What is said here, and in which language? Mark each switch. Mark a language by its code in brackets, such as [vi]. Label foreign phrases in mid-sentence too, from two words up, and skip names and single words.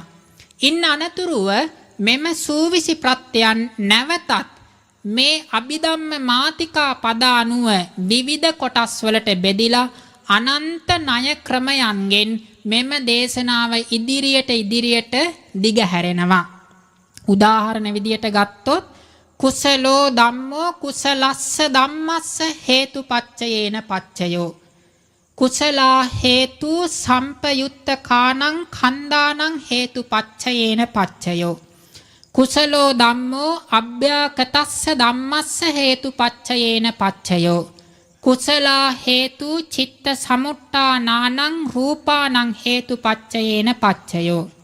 [si] ඉන්න අනතුරුව මෙම සූවිසි ප්‍රත්‍යයන් නැවතත් මේ අභිධම්ම මාතිකා පද අනුව විවිධ කොටස් වලට බෙදිලා අනන්ත ණය ක්‍රමයන්ගෙන් මෙම දේශනාව ඉදිරියට දිගහැරෙනවා. උදාහරණ විදියට ගත්තොත් [pi] කුසලෝ ධම්මෝ කුසලස්ස ධම්මස්ස හේතුපච්චයේන පච්චයෝ කුසලා හේතු සම්පයුත්තකානං කන්දානං හේතුපච්චයේන පච්චයෝ කුසලෝ ධම්මෝ අභ්‍යාකතස්ස ධම්මස්ස හේතුපච්චයේන පච්චයෝ කුසලා හේතු චිත්ත සමුට්ඨානානං රූපානං හේතුපච්චයේන පච්චයෝ